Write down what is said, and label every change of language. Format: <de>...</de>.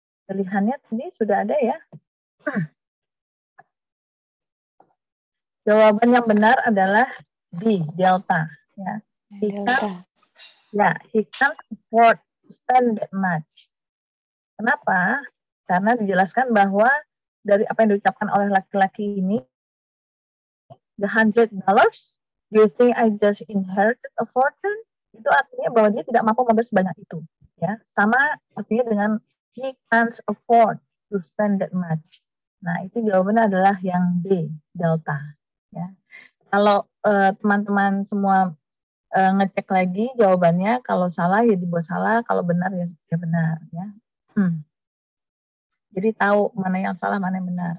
<id>Pilihannya tadi sudah ada ya. Jawaban yang benar adalah D, delta. Ya.</id> <en>He can't afford to spend that much.</en> <id>Kenapa? Karena dijelaskan bahwa dari apa yang diucapkan oleh laki-laki ini,</id> <en>the $100, do you think I just inherited a fortune?</en> <id>Itu artinya bahwa dia tidak mampu membayar sebanyak itu. Ya, sama artinya dengan</id> <en>he can't afford to spend that much.</en> <id>Nah, itu jawabannya adalah yang D, delta. Ya. Kalau teman-teman semua ngecek lagi jawabannya, kalau salah ya dibuat salah, kalau benar ya benar. Ya. Jadi tahu mana yang salah, mana yang benar.</id>